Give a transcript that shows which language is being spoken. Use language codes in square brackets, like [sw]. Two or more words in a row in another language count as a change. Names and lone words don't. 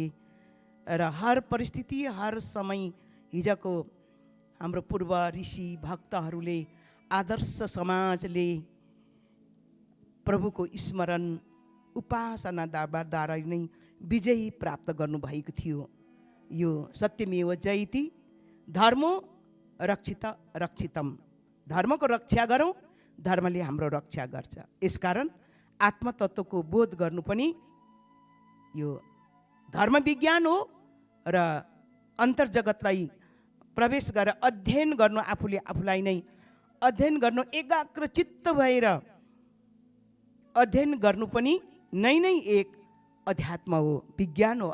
[ne] र हर परिस्थिति, हर समय हिजोको हाम्रो पूर्व ऋषि भक्तहरूले, आदर्श समाजले प्रभुको स्मरण उपासनाद्वारा नै विजय प्राप्त गर्नुभएको थियो। [sa] यो सत्यमेव जयति, धर्मो रक्षित रक्षितम। [ne] धर्मको रक्षा गरौँ, धर्मले हाम्रो रक्षा गर्छ। यसकारण आत्मतत्त्वको बोध गर्नु पनि यो धर्म विज्ञान हो र अन्तर्जगतलाई प्रवेश गरेर अध्ययन गर्नु, आफूलाई नै अध्ययन गर्नु, एकाग्र चित्त भएर अध्ययन गर्नु पनि नै एक अध्यात्म हो, विज्ञान हो।